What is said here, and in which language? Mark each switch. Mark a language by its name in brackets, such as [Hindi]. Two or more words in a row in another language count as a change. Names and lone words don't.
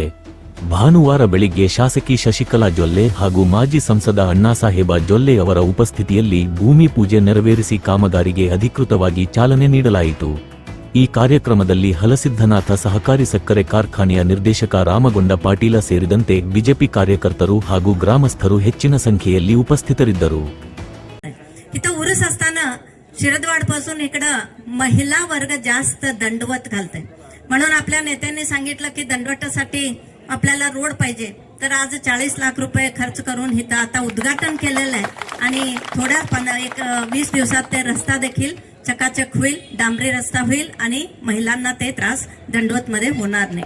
[Kannada] ಭಾನುವಾರ ಬೆಳಿಗ್ಗೆ ಶಾಸಕಿ ಶಶಿಕಲಾ ಜೊಲ್ಲೆ ಹಾಗೂ ಮಾಜಿ ಸಂಸದ ಅಣ್ಣಾಸಾಹೇಬ ಜೊಲ್ಲೆ ಅವರ ಉಪಸ್ಥಿತಿಯಲ್ಲಿ ಭೂಮಿ ಪೂಜೆ ನೆರವೇರಿಸಿ ಕಾಮಗಾರಿಗೆ ಅಧಿಕೃತವಾಗಿ ಚಾಲನೆ ನೀಡಲಾಯಿತು. ಈ ಕಾರ್ಯಕ್ರಮದಲ್ಲಿ ಹಲಸಿದ್ದನಾಥ ಸಹಕಾರಿ ಸಕ್ಕರೆ ಕಾರ್ಖಾನೆಯ ನಿರ್ದೇಶಕ ರಾಮಗೊಂಡ ಪಾಟೀಲ ಸೇರಿದಂತೆ ಬಿಜೆಪಿ ಕಾರ್ಯಕರ್ತರು ಹಾಗೂ ಗ್ರಾಮಸ್ಥರು ಹೆಚ್ಚಿನ ಸಂಖ್ಯೆಯಲ್ಲಿ उपस्थितरिद्ದರು. [Marathi] इथं उरूस असताना शिरदवाड पासून इकडं महिला वर्ग जास्त दंडवत घालते, म्हणून आपल्या नेत्यांनी सांगितलं की दंडवतासाठी आपल्याला रोड पाहिजे. तर आज 40 लाख रुपये खर्च करून इथं आता उद्घाटन केलेलं आहे आणि थोड्या 20 दिवसात ते रस्ता देखील चकाचक होईल, डांबरी रस्ता होईल आणि महिलांना ते त्रास दंडवत मध्ये होणार नाही.